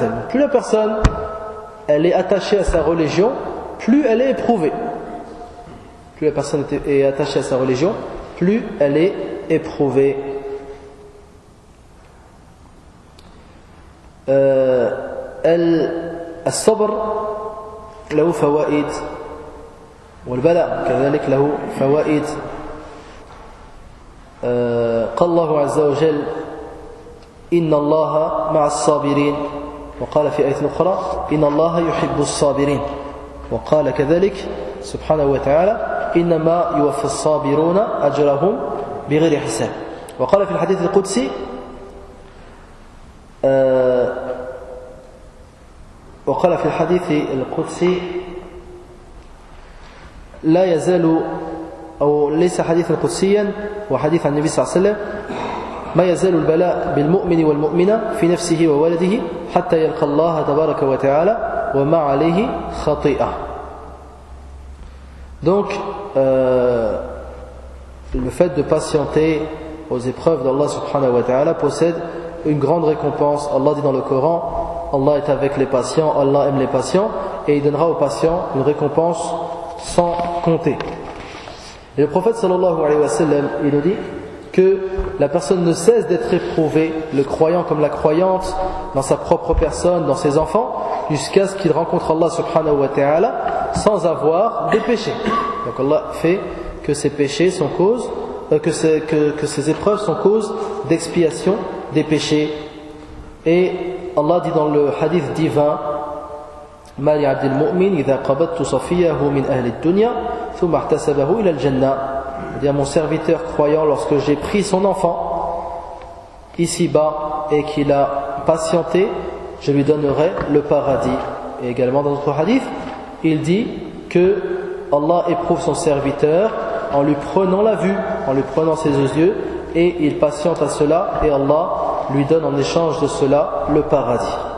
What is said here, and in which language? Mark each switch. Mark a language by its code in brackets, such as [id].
[fr] Plus la personne, elle est attachée à sa religion, plus elle est éprouvée. Plus la personne est attachée à sa religion, plus elle est éprouvée. [ar] Al-sabr lahu fawaid والبلاء كذلك له فوائد. قال الله عز وجل إن الله مع الصابرين وقال في آية أخرى إن الله يحب الصابرين وقال كذلك سبحانه وتعالى إنما يوفى الصابرون أجرهم بغير حساب وقال في الحديث القدسي وقال في الحديث القدسي لا يزال أو ليس حديثا قدسيا وحديث عن النبي صلى الله عليه وسلم ما يزال البلاء بالمؤمن والمؤمنة في نفسه وولده حتى يلقى الله تبارك وتعالى وما عليه خطيئة. [fr] Donc le fait de patienter aux épreuves d'Allah subhanahu wa ta'ala possède une grande récompense. Allah dit dans le Coran, Allah est avec les patients, Allah aime les patients, et il donnera aux patients une récompense sans compter. Et le prophète sallallahu alayhi wa sallam, il nous dit que la personne ne cesse d'être éprouvée, le croyant comme la croyante, dans sa propre personne, dans ses enfants, jusqu'à ce qu'il rencontre Allah subhanahu wa ta'ala sans avoir de péché. Donc Allah fait que ces péchés sont cause, que ces épreuves sont cause d'expiation des péchés. Et Allah dit dans le hadith divin, [ar] ما لعبد المؤمن إذا قبضت صفيه من أهل الدنيا ثم احتسبه إلى الجنة. [fr] C'est-à-dire mon serviteur croyant, lorsque j'ai pris son enfant ici-bas et qu'il a patienté, je lui donnerai le paradis. Et également dans notre hadith, il dit que Allah éprouve son serviteur en lui prenant la vue, en lui prenant ses yeux, et il patiente à cela, et Allah lui donne en échange de cela le paradis.